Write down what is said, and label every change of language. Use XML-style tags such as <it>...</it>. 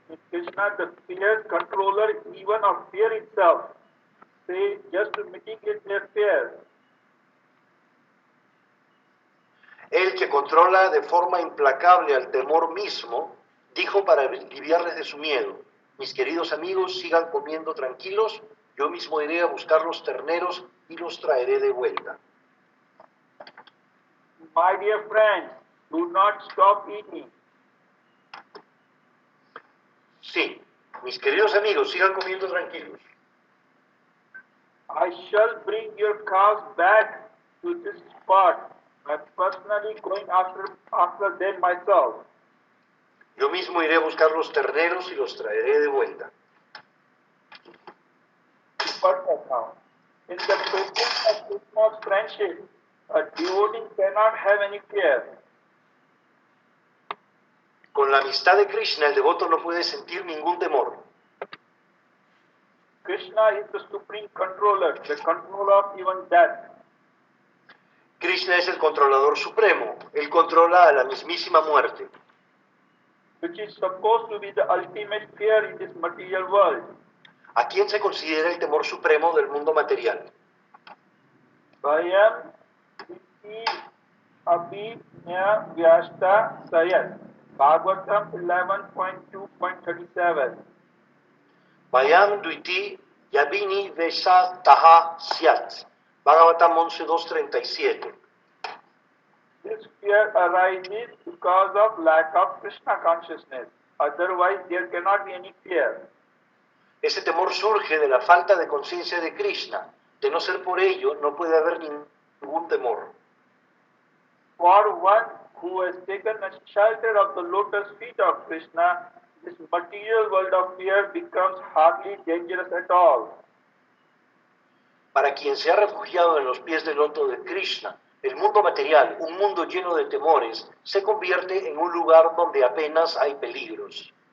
<en>Krishna, the fear controller even of fear itself, say just to mitigate their fear.</en> <es>el que controla de forma implacable al temor mismo, dijo para aliviarles de su miedo: mis queridos amigos, sigan comiendo tranquilos, yo mismo iré a buscar los terneros y los traeré de vuelta.</es> <en>My dear friends, do not stop eating.</en> <es>Sí, mis queridos amigos, sigan comiendo tranquilos.</es> <en>I shall bring your cows back to this spot. I'm personally going after them myself.</en> <es>Yo mismo iré a buscar los terneros y los traeré de vuelta. Perfect now.</es> <en>In the presence of Krishna's friendship, a devotee cannot have any fear.</en> <es>Con la amistad de Krishna, el devoto no puede sentir ningún temor.</es> <en>Krishna is the supreme controller, the controller of even death.</en> <es>Krishna es el controlador supremo, él controla a la mismísima muerte,</es> <en>which is supposed to be the ultimate fear in this material world.</en> <es>¿a quién se considera el temor supremo del mundo material?</es> <sa>Vayam iti abhinya vyasta sayat.</sa> <en>Bhagavatam 11.2.37.</en> <sa>Vayam duiti yabini vesha taha syat.</sa> <en>Bhagavatam 11.2.37. This fear arises because of lack of Krishna consciousness. Otherwise, there cannot be any fear.</en> <es>Ese temor surge de la falta de conciencia de Krishna. De no ser por ello, no puede haber ningún temor.</es> <en>For one who has taken a shelter of the lotus feet of Krishna, this material world of fear becomes hardly dangerous at all.</en> <es>Para quien se ha refugiado en los pies del loto de Krishna, el mundo material, un mundo lleno de temores, se convierte en un lugar donde apenas hay peligros.</es>